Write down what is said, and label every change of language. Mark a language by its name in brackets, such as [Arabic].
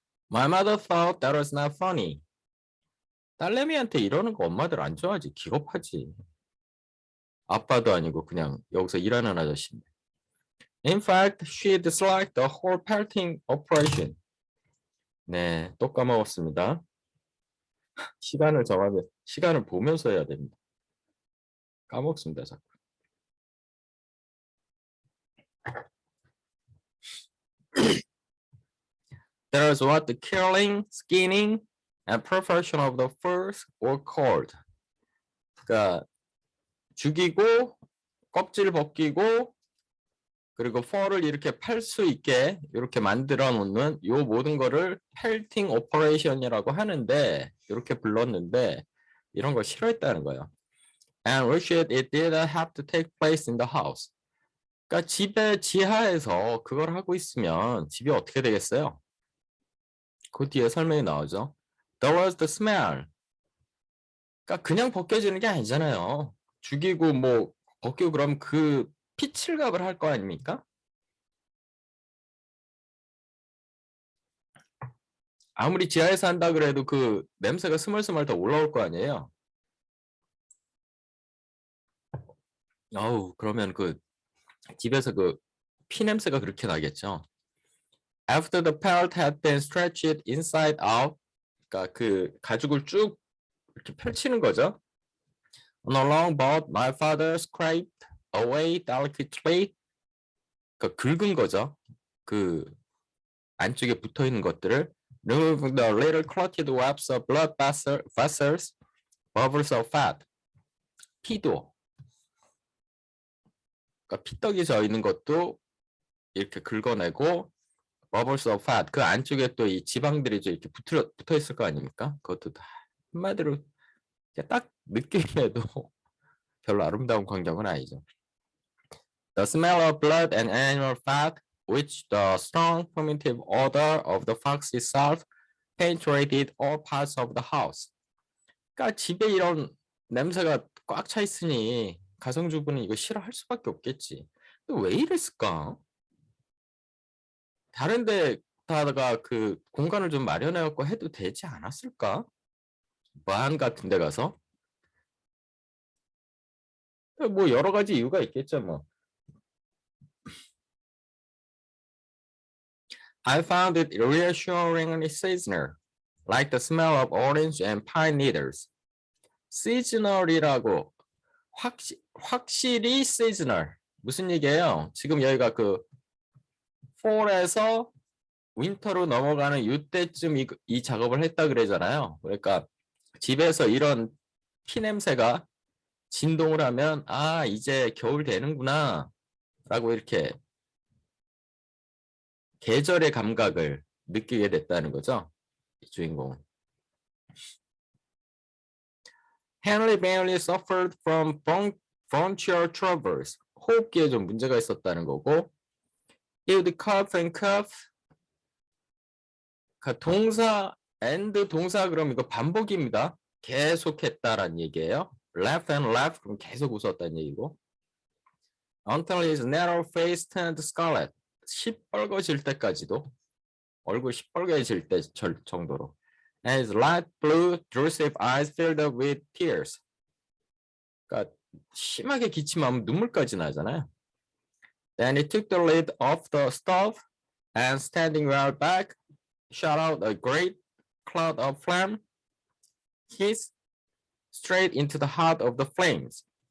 [English] My mother thought that was not funny. [Korean] 딸내미한테 이러는 거 엄마들 안 좋아하지. 기겁하지. 아빠도 아니고 그냥 여기서 일하는 아저씨인데. [English] In fact, she disliked the whole pelting operation. [Korean] 네, 또 까먹었습니다. 시간을 정하면 시간을 보면서 해야 됩니다. 까먹습니다, 자꾸. [English] There is what the killing, skinning, and preparation of the furs were called. [Korean] 그러니까 죽이고 껍질 벗기고 그리고 fur를 이렇게 팔 수 있게 이렇게 만들어 놓는 요 모든 거를 [English] pelting operation [Korean] 이라고 하는데 이렇게 불렀는데 이런 걸 싫어했다는 거예요. [English] And wished it didn't have to take place in the house. [Korean] 그러니까 집의 지하에서 그걸 하고 있으면 집이 어떻게 되겠어요? 그 뒤에 설명이 나오죠. [English] There was the smell. [Korean] 그러니까 그냥 벗겨지는 게 아니잖아요. 죽이고 뭐 벗기고 그럼 그 피칠갑을 할 거 아닙니까? 아무리 지하에서 한다 그래도 그 냄새가 스멀스멀 더 올라올 거 아니에요. 그러면 그 집에서 그 피 냄새가 그렇게 나겠죠. [English] After the pelt had been stretched inside out, [Korean] 그러니까 그 가죽을 쭉 이렇게 펼치는 거죠. [English] On a long board, my father scraped away delicately. [Korean] 그 긁은 거죠. 그 안쪽에 붙어 있는 것들을 [English] removing the little clotted webs of blood vessels, bubbles of fat. [Korean] 피도. 그러니까 피떡이 져 있는 것도 이렇게 긁어내고 [English] bubbles of fat. [Korean] 그 안쪽에 또 이 지방들이 이렇게 붙어 있을 거 아닙니까? 그것도 다 한마디로 딱 느낌에도 별로 아름다운 광경은 아니죠. [English] The smell of blood and animal fat, which the strong fermentive odor of the fox itself penetrated all parts of the house. [Korean] 그러니까 집에 이런 냄새가 꽉 차 있으니 가정주부는 이거 싫어할 수밖에 없겠지. 왜 이랬을까? 다른 데다가 그 공간을 좀 마련해갖고 해도 되지 않았을까? 마한 같은 데 가서? 뭐 여러 가지 이유가 있겠죠, 뭐. [English] I found it reassuringly seasonal, like the smell of orange and pine needles. [Korean] seasonal이라고 확실히 seasonal. 무슨 얘기예요? 지금 여기가 그 fall에서 윈터로 넘어가는 이때쯤 이 작업을 했다 그러잖아요. 그러니까 집에서 이런 피 냄새가 진동을 하면 이제 겨울 되는구나 라고 이렇게 계절의 감각을 느끼게 됐다는 거죠. 이 주인공. [English] Henry Bailey suffered from bronchial troubles. [Korean] 호흡기에 좀 문제가 있었다는 거고. [English] He would cough and cough. [Korean] 동사 and 동사 그럼 이거 반복입니다. 계속했다라는 얘기예요. [English] Laugh and laugh [Korean] 그럼 계속 웃었다는 얘기고. [English] Until his narrow face turned scarlet. [Korean] 시뻘거질 때까지도. 얼굴 시뻘개질 때 정도로. [English] And his light blue drusive eyes filled up with tears. [Korean] 그러니까 심하게 기침하면 눈물까지 나잖아요. [English] Then he took the lid off the stove and standing well back, shot out a great cloud of flame, hissed straight into the heart of the flames.